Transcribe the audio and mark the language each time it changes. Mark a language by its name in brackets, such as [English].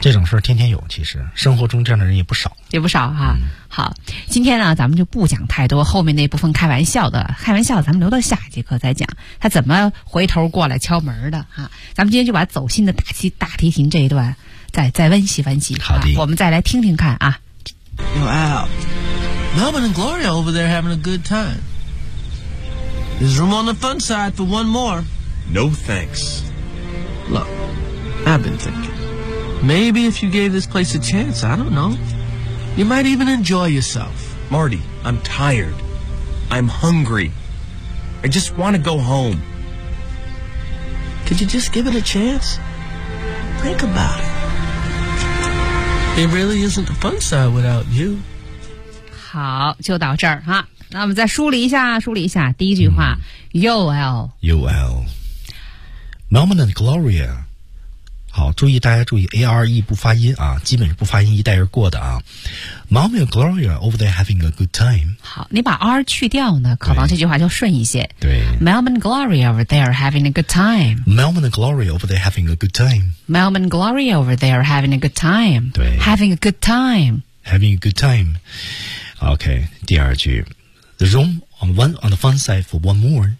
[Chinese] 这种事儿天天有，其实生活中这样的人也不少，也不少哈、啊嗯。好，今天呢，咱们就不讲太多后面那部分开玩笑的，开玩笑咱们留到下节课再讲，他怎么回头过来敲门的哈、啊。咱们今天就把走心的大提琴这一段再温习温习，好的、啊，我们再来听听看啊。 [English] Wow, Melvin and Gloria over there having a good time. There's room on the fun side for one more. No thanks. Look, I've been thinking. Maybe if you gave this place a chance, I don't know, you might even enjoy yourself. Marty, I'm tired. I'm hungry. I just want to go home. Could you just give it a chance? Think about it. It really isn't the fun side without you. [Chinese] 好，就到这儿哈。那我们再梳理一下第一句话、UL [English] Melman and Gloria. [Chinese] 好，注意大家注意 ARE 不发音啊，基本是不发音一带而过的啊。 [English] Melman and Gloria over there having a good time. [Chinese] 好，你把 R 去掉呢，可能这句话就顺一些。对 [English] ，Melman and Gloria over there having a good time. Melman and Gloria over there having a good time. Melman and Gloria over there having a good time. [Chinese] 对 [English] Having a good time. Having a good time. OK, [Chinese] 第二句 [English] The room on the fun side for one more.